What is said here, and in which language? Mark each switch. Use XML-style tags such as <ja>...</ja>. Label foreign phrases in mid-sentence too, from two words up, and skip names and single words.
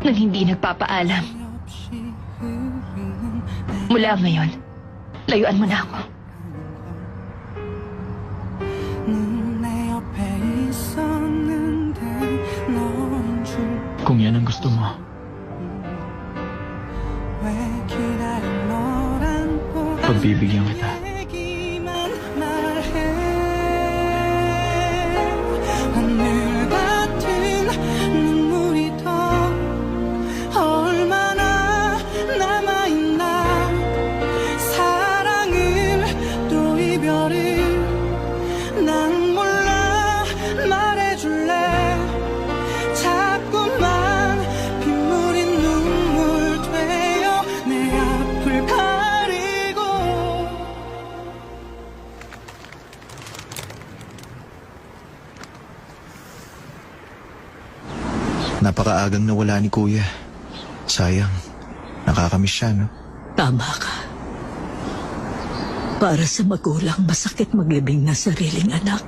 <tl>nang hindi nagpapaalam. Mula ngayon, layuan mo na ako. Kung yan ang gusto mo. Pagbibigyan kita.</tl> <ko>얼마나 남아있나 사랑을 또 이별을 난 몰라 말해줄래 자꾸만 빗물이 눈물 되어 내 앞을 가리고</ko> <tl>Napakaagang nawala ni Kuya. Sayang. Nakakamiss siya, no? Tama ka. Para sa magulang, masakit maglibing na sariling anak.</tl>